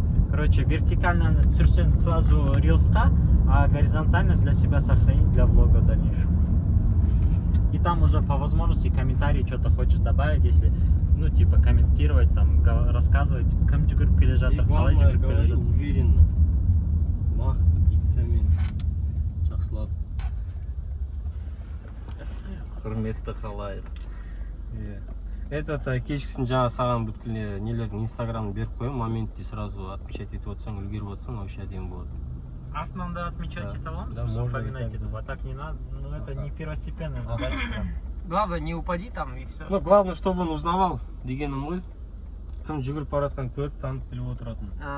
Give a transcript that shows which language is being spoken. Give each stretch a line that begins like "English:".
Russian: Короче, вертикально түсірсең сразу рилсқа, а горизонтально для себя сохранить для влога в дальнейшем. И там уже по возможности комментарии что-то хочешь добавить, если, ну, типа, комментировать, там, рассказывать,
Kazakh: кім жүгіріп келе жатыр,
Russian: қалай жүгіріп келе жатыр. Уверенно.
Kazakh: Нақты дикциямен жақсылап. Құрметті қалайық. Этот кешкісін жаңа саған бүткіл нелердің инстаграмын беріп қойым, моментте сразу отмечать етіп отсаң, үлгеріп отсаң, вообще әдемі болады. Артынан да
Russian: отмечать
Kazakh: ете аламыз,
Russian: вспоминать это, а так не надо, ну это не первостепенная задача. Главное, не упади там и все. Ну, главное, чтобы он узнавал
Kazakh: дегенім ғой. Кім жүгіріп бара жатқан көріп, танып біліп отыратын.